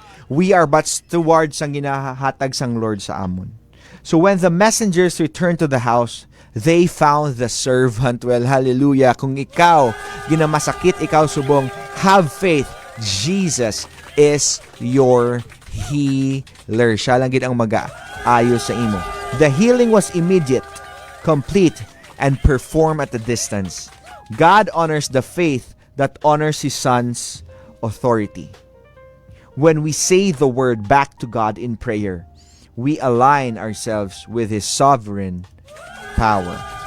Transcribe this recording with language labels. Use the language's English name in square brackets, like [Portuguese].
[English] We are but stewards [Hiligaynon] ang ginahatag sang Lord sa amon. [English] So when the messengers returned to the house, they found the servant well. Hallelujah. [Hiligaynon] Kung ikaw, ginamasakit, ikaw subong, [English] have faith. Jesus is your healer. [Hiligaynon] Siya lang gid ang mag-aayos sa imo. [English] The healing was immediate, complete, and performed at a distance. God honors the faith that honors His Son's authority. When we say the word back to God in prayer, we align ourselves with His sovereign power.